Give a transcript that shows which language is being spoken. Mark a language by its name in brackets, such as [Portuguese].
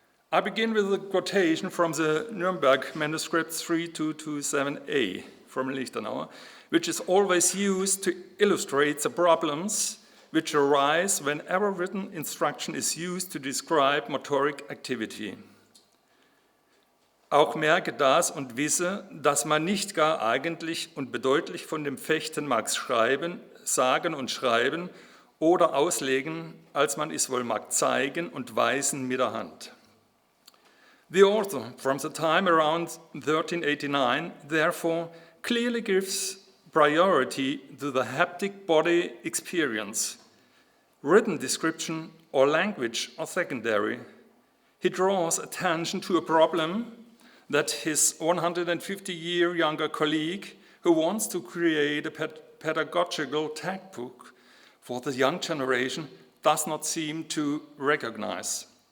[English] I begin with a quotation from the Nuremberg manuscript 3227a from Lichtenauer, which is always used to illustrate the problems which arise whenever written instruction is used to describe motoric activity. [German] Auch merke das und wisse, dass man nicht gar eigentlich und bedeutlich von dem Fechten mag schreiben, sagen und schreiben oder auslegen, als man es wohl mag zeigen und weisen mit der Hand. [English] The author, from the time around 1389, therefore, clearly gives priority to the haptic body experience. Written description or language are secondary. He draws attention to a problem that his 150-year younger colleague, who wants to create a pedagogical textbook for the young generation, does not seem to recognize.